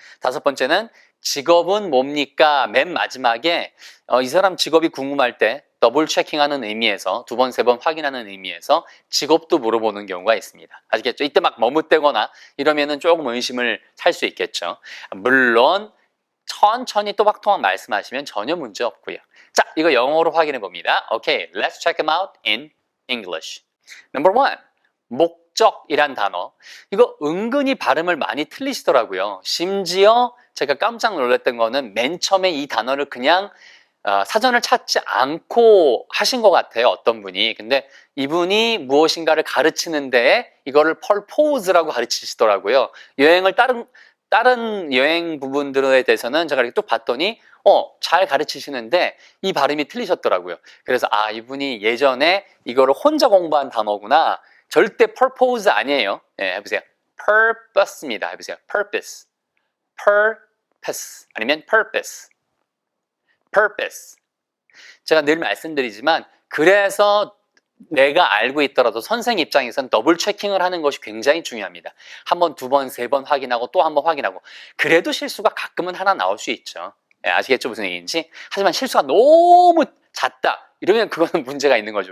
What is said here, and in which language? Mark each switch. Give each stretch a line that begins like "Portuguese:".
Korean: 다섯 번째는 직업은 뭡니까? 맨 마지막에 이 사람 직업이 궁금할 때 더블 체킹하는 의미에서 두 번, 세 번 확인하는 의미에서 직업도 물어보는 경우가 있습니다. 아시겠죠? 이때 막 머뭇대거나 이러면은 조금 의심을 살 수 있겠죠. 물론 천천히 또박또박 말씀하시면 전혀 문제 없고요. 자, 이거 영어로 확인해 봅니다.
English: Okay, let's check them out in English. Number one,
Korean: 목적이란 단어. 이거 은근히 발음을 많이 틀리시더라고요. 심지어 제가 깜짝 놀랐던 거는 맨 처음에 이 단어를 그냥 사전을 찾지 않고 하신 것 같아요. 어떤 분이. 근데 이분이 무엇인가를 가르치는 데에 이거를 purpose라고 가르치시더라고요. 여행을 다른 여행 부분들에 대해서는 제가 이렇게 또 봤더니 잘 가르치시는데 이 발음이 틀리셨더라고요. 그래서 이분이 예전에 이거를 혼자 공부한 단어구나. 절대 purpose 아니에요. 해보세요. purpose입니다. 해보세요. purpose. purpose 아니면 purpose. purpose. 제가 늘 말씀드리지만 그래서 내가 알고 있더라도 선생 입장에서는 더블 체킹을 하는 것이 굉장히 중요합니다. 한 번, 두 번, 세 번 확인하고 또 한 번 확인하고 그래도 실수가 가끔은 하나 나올 수 있죠. 아시겠죠? 무슨 얘기인지? 하지만 실수가 너무 잦다. 이러면 그거는 문제가 있는 거죠.